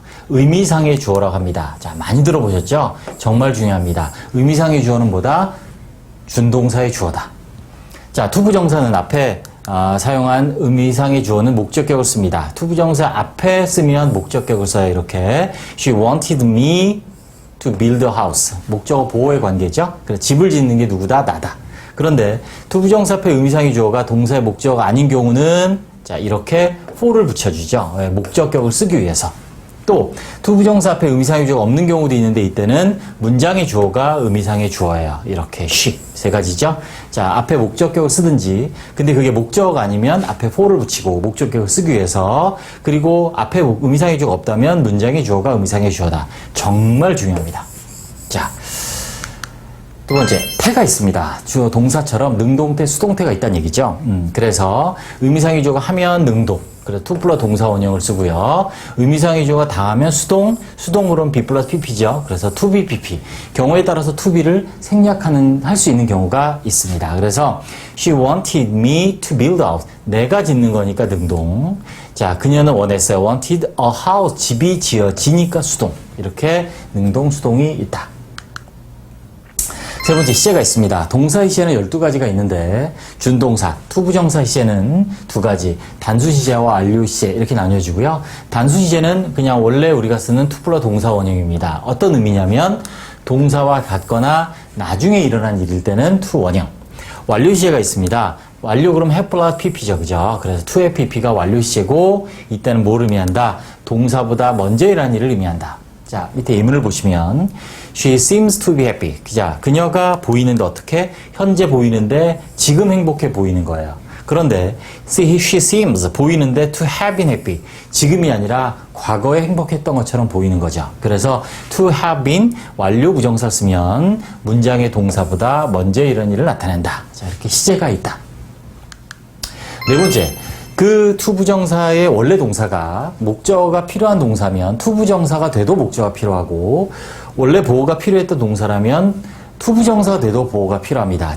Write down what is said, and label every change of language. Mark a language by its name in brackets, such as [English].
[Korean] 의미상의 주어라고 합니다. 자, 많이 들어보셨죠? 정말 중요합니다. 의미상의 주어는 뭐다? 준동사의 주어다. 자, 투부정사는 앞에 사용한 의미상의 주어는 목적격을 씁니다. 투부정사 앞에 쓰면 목적격을 써요. 이렇게 [English] She wanted me to build a house. [Korean] 목적어 보호의 관계죠. 그래서 집을 짓는 게 누구다? 나다. 그런데 투부정사 앞에 의미상의 주어가 동사의 목적어가 아닌 경우는 자 이렇게 for를 붙여주죠. 목적격을 쓰기 위해서. 또 투부정사 앞에 의미상의 주어가 없는 경우도 있는데 이때는 문장의 주어가 의미상의 주어예요. 이렇게 she 세 가지죠. 자 앞에 목적격을 쓰든지 근데 그게 목적어가 아니면 앞에 for를 붙이고 목적격을 쓰기 위해서 그리고 앞에 의미상의 주어가 없다면 문장의 주어가 의미상의 주어다. 정말 중요합니다. 자 두 번째, 태가 있습니다. 주어 동사처럼 능동태, 수동태가 있다는 얘기죠. 그래서 의미상의 주어가 하면 능동, 그래서 to 플러스 동사 원형을 쓰고요. 의미상의 주어가 당하면 수동, 수동으로는 be 플러스 pp죠. 그래서 to be pp. 경우에 따라서 to be를 할 수 있는 경우가 있습니다. 그래서 [English] she wanted me to build a house. [Korean] 내가 짓는 거니까 능동. 자, 그녀는 원했어요. [English] wanted a house. [Korean] 집이 지어지니까 수동. 이렇게 능동, 수동이 있다. 세 번째 시제가 있습니다. 동사의 시제는 12가지가 있는데 준동사, 투부정사 시제는 2가지, 단수 시제와 완료 시제 이렇게 나뉘어지고요. 단수 시제는 그냥 원래 우리가 쓰는 to 플러스 동사 원형입니다. 어떤 의미냐면 동사와 같거나 나중에 일어난 일일 때는 to 원형. 완료 시제가 있습니다. 완료 그럼 have 플러스 pp죠. 그죠? 그래서 to의 pp가 완료 시제고 이때는 뭘 의미한다? 동사보다 먼저 일어난 일을 의미한다. 자, 밑에 예문을 보시면 [English] She seems to be happy. [Korean] 자, 그녀가 보이는데 어떻게? 현재 보이는데 지금 행복해 보이는 거예요. 그런데 [English] she seems [Korean] 보이는데 [English] to have been happy. [Korean] 지금이 아니라 과거에 행복했던 것처럼 보이는 거죠. 그래서 to have been 완료 부정사 쓰면 문장의 동사보다 먼저 이런 일을 나타낸다. 자, 이렇게 시제가 있다. 네 번째. 그 투부정사의 원래 동사가 목적어가 필요한 동사면 투부정사가 돼도 목적어가 필요하고 원래 보호가 필요했던 동사라면 투부정사가 돼도 보호가 필요합니다.